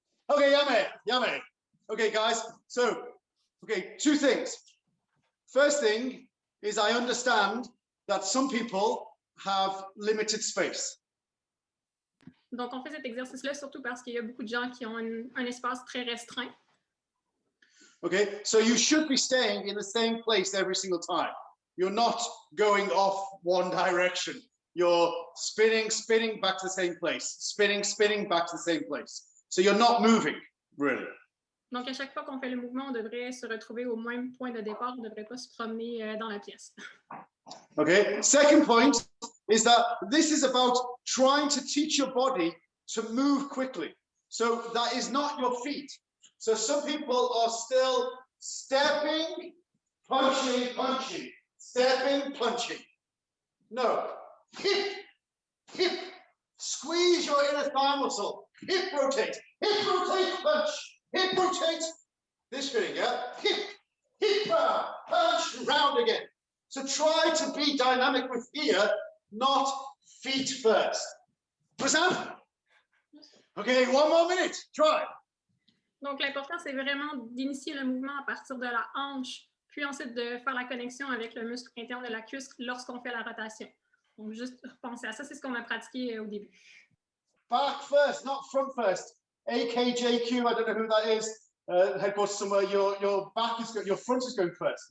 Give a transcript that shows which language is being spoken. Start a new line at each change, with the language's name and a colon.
English: Okay, Yame. Okay, guys, so, okay, 2 things. First thing is I understand that some people have limited space.
French: Donc, on fait cet exercice-là surtout parce qu'il y a beaucoup de gens qui ont un espace très restreint.
English: Okay, so you should be staying in the same place every single time. You're not going off one direction. You're spinning back to the same place. Spinning back to the same place. So you're not moving, really.
French: Donc, à chaque fois qu'on fait le mouvement, on devrait se retrouver au même point de départ. On ne devrait pas se promener dans la pièce.
English: Okay. Second point is that this is about trying to teach your body to move quickly. So that is not your feet. So some people are still stepping, punching, punching, stepping, punching. No. Hip, hip. Squeeze your inner thigh muscle. Hip rotate, punch. Hip rotate. This feeling, yeah? Hip round, punch, round again. So try to be dynamic with ear, not feet first. Understand? Okay, one more minute. Try.
French: Donc, l'important, c'est vraiment d'initier le mouvement à partir de la hanche, puis ensuite de faire la connexion avec le muscle interne de la cuisse lorsqu'on fait la rotation. Donc, juste penser à ça, c'est ce qu'on a pratiqué au début.
English: Back first, not front first. AKJQ, I don't know who that is. Headquarters somewhere. Your back is your front is going first.